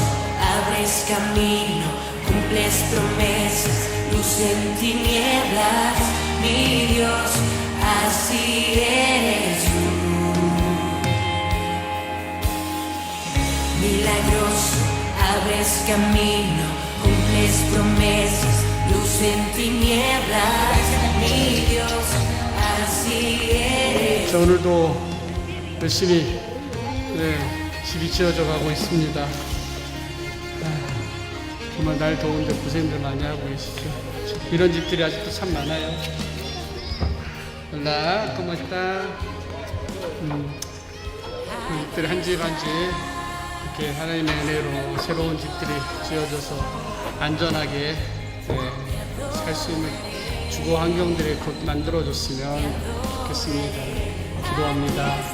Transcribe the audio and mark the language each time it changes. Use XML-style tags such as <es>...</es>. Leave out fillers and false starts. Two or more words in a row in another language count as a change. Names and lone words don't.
<es>Abres camino, cumples promesas, luz en tinieblas, mi Dios, así eres tú. Milagroso, abres camino, cumples promesas, luz en tinieblas, mi Dios, así eres.</es> <ko>자, 오늘도 열심히 집이 지어져 가고 있습니다. 정말 날 더운데 고생들 많이 하고 계시죠. 이런 집들이 아직도 참 많아요.</ko> <es>Hola, ¿cómo está?</es> <ko>집들이 한 집 한 집 이렇게 하나님의 은혜로 새로운 집들이 지어져서 안전하게 살 수 있는 주거 환경들이 곧 만들어졌으면 좋겠습니다. 기도합니다.</ko>